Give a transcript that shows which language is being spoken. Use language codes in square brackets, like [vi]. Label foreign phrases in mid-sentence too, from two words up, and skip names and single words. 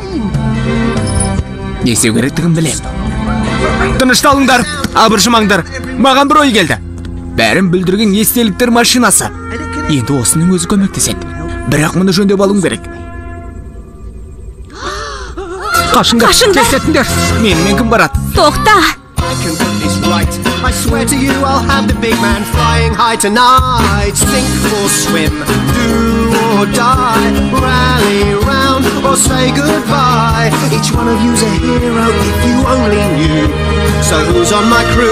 [kk] Не істеу керектігін білем. Тынышталыңдар, абыржымаңдар. Маған бір ой келді. Бәрін бүлдірген естеліктер машинасы. Енді осының өзі көмектеседі. Бірақ мұны жөндеп алуым керек. Қашыңдар, тесетіңдер. Менімен кім барады? Тоқта! [en] I can get this right. I swear to you, I'll have the big man flying high tonight. Sink or swim, do or die, rally round or say goodbye. Each one of you's a hero if you only knew. So who's on my crew?